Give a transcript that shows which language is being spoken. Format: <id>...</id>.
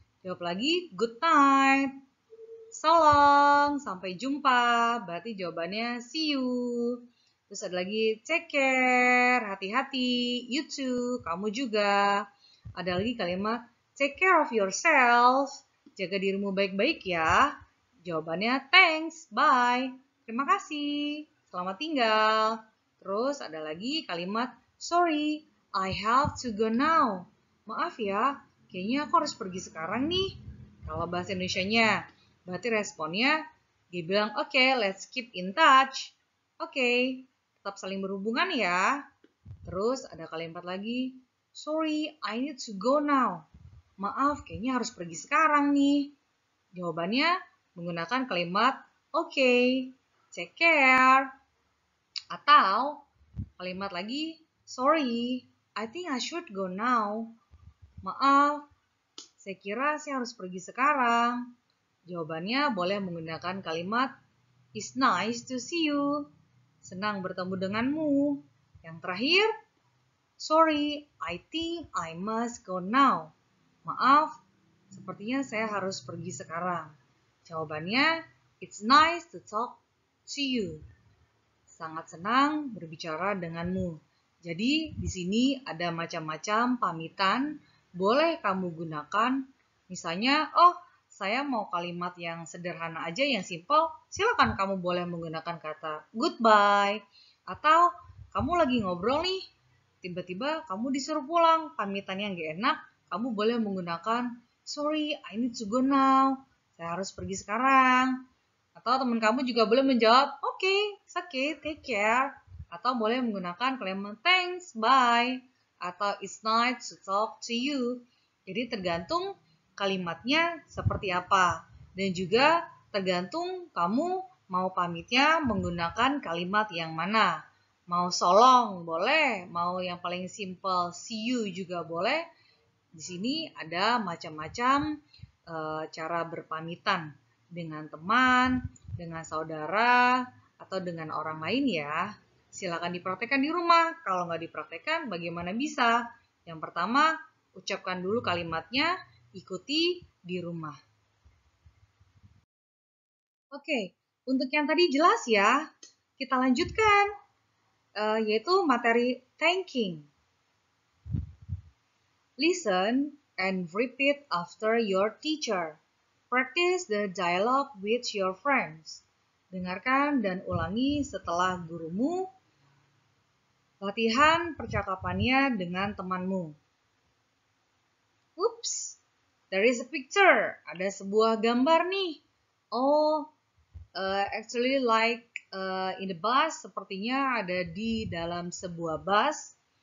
<id>Jawab lagi</id> <en>good night. So long,</en> <id>sampai jumpa. Berarti jawabannya see you. Terus ada lagi</id> <en>take care,</en> <id>hati-hati.</id> <en>You too,</en> <id>kamu juga. Ada lagi kalimat</id> <en>take care of yourself.</en> <id>Jaga dirimu baik-baik ya. Jawabannya</id> <en>thanks, bye.</en> <id>Terima kasih. Selamat tinggal. Terus ada lagi kalimat</id> <en>sorry, I have to go now.</en> <id>Maaf ya, kayaknya aku harus pergi sekarang nih. Kalau bahasa Indonesianya, berarti responnya dia bilang, oke,</id> <en>let's keep in touch.</en> <id>Oke, tetap saling berhubungan ya. Terus ada kalimat lagi,</id> <en>sorry, I need to go now.</en> <id>Maaf, kayaknya harus pergi sekarang nih. Jawabannya menggunakan kalimat oke,</id> <en>take care.</en> <id>Atau kalimat lagi,</id> <en>sorry, I think I should go now.</en> <id>Maaf, saya kira saya harus pergi sekarang. Jawabannya boleh menggunakan kalimat</id> <en>it's nice to see you.</en> <id>Senang bertemu denganmu. Yang terakhir,</id> <en>sorry, I think I must go now.</en> <id>Maaf, sepertinya saya harus pergi sekarang. Jawabannya,</id> <en>it's nice to talk to you.</en> <id>Sangat senang berbicara denganmu. Jadi, di sini ada macam-macam pamitan, boleh kamu gunakan. Misalnya, oh, saya mau kalimat yang sederhana aja, yang</id> <en>simple,</en> <id>silakan kamu boleh menggunakan kata goodbye. Atau, kamu lagi ngobrol nih, tiba-tiba kamu disuruh pulang, pamitannya nggak enak, kamu boleh menggunakan</id> <en>sorry, I need to go now.</en> <id>Saya harus pergi sekarang. Atau teman kamu juga boleh menjawab, oke,</id> <en>it's okay, take care.</en> <id>Atau boleh menggunakan kalimat</id> <en>thanks, bye. Atau it's nice to talk to you.</en> <id>Jadi tergantung kalimatnya seperti apa. Dan juga tergantung kamu mau pamitnya menggunakan kalimat yang mana. Mau</id> <en>so long</en> <id>boleh, mau yang paling simple</id> <en>see you</en> <id>juga boleh. Di sini ada macam-macam cara berpamitan dengan teman, dengan saudara, atau dengan orang lain ya. Silakan dipraktekkan di rumah. Kalau nggak dipraktekkan, bagaimana bisa? Yang pertama, ucapkan dulu kalimatnya, ikuti di rumah. Oke, untuk yang tadi jelas ya. Kita lanjutkan, yaitu materi thanking.</id> <en>Listen and repeat after your teacher. Practice the dialogue with your friends.</en> <id>Dengarkan dan ulangi setelah gurumu. Latihan percakapannya dengan temanmu.</id> <en>Oops, there is a picture.</en> <id>Ada sebuah gambar nih.</id> <en>Oh, actually like in the bus,</en> <id>sepertinya ada di dalam sebuah bus.</id>